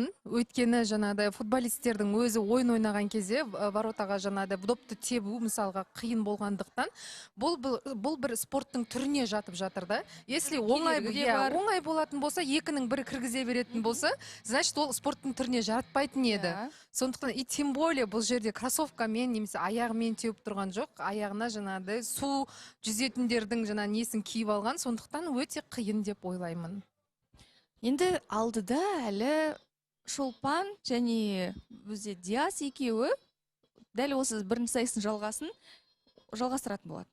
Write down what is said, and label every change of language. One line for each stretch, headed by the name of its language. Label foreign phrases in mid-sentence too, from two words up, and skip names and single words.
Kazakh: Өйткені жаңағыдай футболистердің өзі ойын ойнаған кезде воротаға жаңағыдай допты тебу мысалға қиын болғандықтан, бұл бір спорттың түріне жатып жатыр да. Если оңай болатын болса, екінің бірі кіргізе беретін болса, значит ол спорттың түріне жаратпайтын еді. Сондықтан
Russian: и тем более
Kazakh: бұл жерде кроссовкамен немесе аяғымен теуіп тұрған жоқ, аяғына жаңағыдай су жүзетіндердің несін киіп алған, сондықтан өте қиын деп ойлаймын. Енді алдыда әлі Шолпан және бізде Диас екеуі дәл осы бірінші сайыстың жалғастыратын болады.